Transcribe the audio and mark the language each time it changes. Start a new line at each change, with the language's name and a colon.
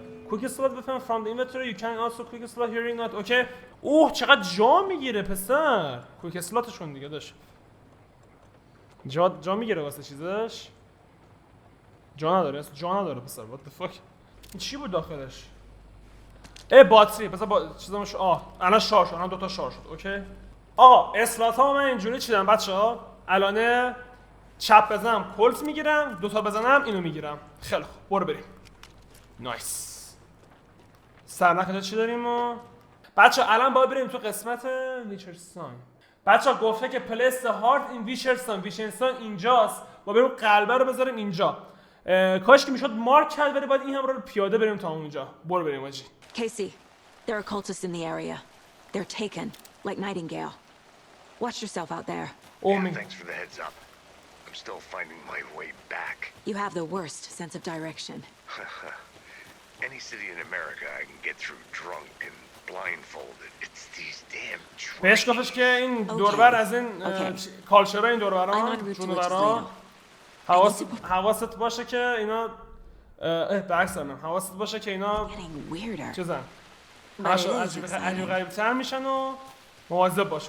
English: quick slot
Persian: بفهم
English: from the inventory you can also quick slot here not okay.
Persian: اوه چقدر جا میگیره پسر. کویک اسلاتشون دیگه داشت. جا میگیره واسه چیزش. جا نداره پسر.
English: what the fuck.
Persian: این چی بود داخلش؟ باتری. پس چیزامش الان شارژ شد. الان 2 تا شارژ شد. اوکی. اسلات ها من اینجوری چیدم بچه‌ها. الان چپ بزنم کلت میگیرم، 2 تا بزنم اینو میگیرم. خیلی خوب. برو بریم. نایس. سرنخ چی داریم ما؟ بچه الان باید بریم تو قسمت ویچرستان. بچه گفته که پلیس هارت این ویچرستان اینجاست. با بریم قلبه رو بذاریم اینجا. کاش که میشد مارک کرد ولی باید این هم رو پیاده بریم تا اونجا. برو بریم آجی.
English: Casey, there are cultists in the area. They're taken, like Nightingale. Watch yourself out there. Thanks for the heads up. I'm still finding my way back. You have the worst sense of direction. Any city in America I can get through drunk and blindfolded. It's these damn trains.
Persian: بهش گفتش که این دوربر از این کالچرها این دوربران جونورا حواست باشه که اینا برعکس دارم. حواست باشه که اینا چیزن همشون عجیب غریب تر میشن و مواظب باش.